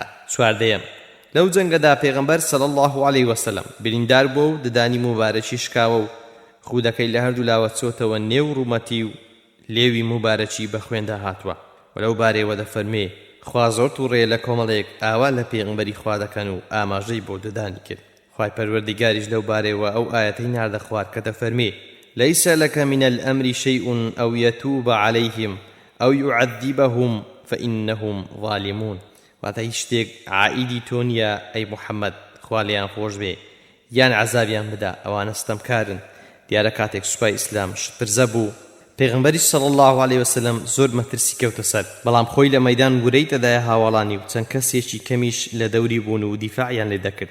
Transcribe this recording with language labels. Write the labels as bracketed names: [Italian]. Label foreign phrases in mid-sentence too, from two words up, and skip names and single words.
[Central Kurdish] چواردەیەم لەو جەنگەدا پێغەمبەر [Arabic] صلی الله علیه وسلم [Central Kurdish] بریندار بووە و ددانی مبارەکی شکاوە و خودەکەی لە هەردوو لاوە چۆتەوە نێو ڕوومەتی و لێوی مبارەکی بە خوێندا هاتووە و لەو بارەیەوە دەفەرمێ خوا زۆر تووڕێ لە کۆمەڵێک ئاوا لە پێغەمبەری خوا دەکەن و ئاماژەی بۆ ددانی کرد. خوای پەروەردیگاریش لەو بارەیەوە ئەو ئایەتەی ناردە خوار کە دەفەرمێ [Arabic] ليس لك من الأمر شيء أو يتوب عليهم أو يعذبهم فإنهم ظالمون. [Central Kurdish] واتە هیچ شتێک عائیدی تۆ نییە ئەی محەممەد خوا لێیان خۆش بێ یان عەزابیان بدا ئەوانە ستەمکارن. دیارە کاتێک سوپای ئیسلام شتپرزە بوو پێغەمبەری [Arabic] صلی الله علیه وسلم [Central Kurdish] زۆر مەترسی کەوتە سەر بەڵام خۆی لە مەیدان ورەی دەدایە هاوڵانی و چەند کەسێکی کەمیش لە دەوری بوون و دیفاعیان لێ دەکرد.